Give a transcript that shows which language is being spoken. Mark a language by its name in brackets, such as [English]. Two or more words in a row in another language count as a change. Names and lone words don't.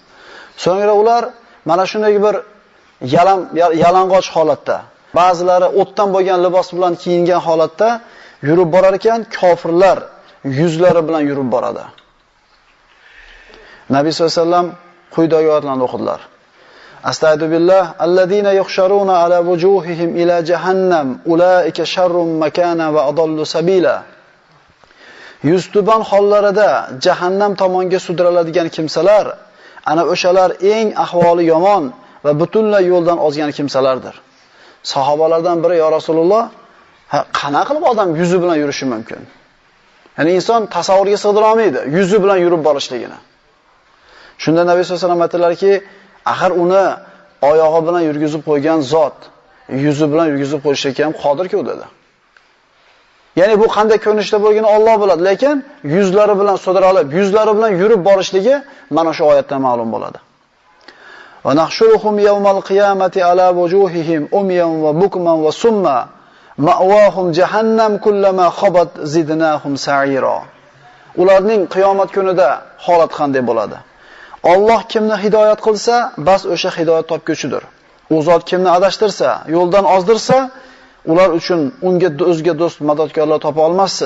[Uzbek] So'ngra ular mana shunday bir yalang'och holatda, ba'zilari o'tdan bo'lgan libos bilan kiyingan holatda yurib borar ekan, kofirlar yuzlari bilan yurib boradi. Nabiy [Arabic] صلى الله عليه وسلم [Uzbek] quyidagi oyatlarni o'qidilar. [Arabic] أستغفر الله الذين يحشرون على وجوههم إلى جهنم أولئك شر مكانا وأضل سبيلا. [Uzbek] Yuztuban hollarida jahannam tomonga sudraladigan kimsalar ana o'shalar eng ahvoli yomon va butunlay yo'ldan ozgan kimsalardir. Sahobalardan biri [Arabic] يا رسول الله, [Uzbek] qana qilib odam yuzi bilan yurishi mumkin? Ya'ni inson tasavvurga sig'dira olmaydi yuzi bilan yurib borishligini. Shunda Nabiy [Arabic] صلى الله عليه وسلم [Uzbek] aytdilarki, axir uni oyog'i bilan yurgizib qo'ygan zot yuzi bilan yurgizib qo'yishga ham qodir-ku dedi. Ya'ni bu qanday ko'rinishda bo'lganini Alloh biladi, lekin yuzlari bilan so'diralib, yuzlari bilan yurib borishligi mana shu oyatdan ma'lum bo'ladi. [Arabic] ونحشرهم يوم القيامة على وجوههم عميا وبكما وصما مأواهم جهنم كلما خبت زدناهم سعيرا. [Uzbek] Ularning qiyomat kunida holat qanday bo'ladi? Alloh kimni hidoyat qilsa, bas o'sha hidoyat topguchidir. U zot kimni adashtirsa, yo'ldan ozdirsa, ular uchun unga o'zga do'st, madadkorlar topa olmassiz.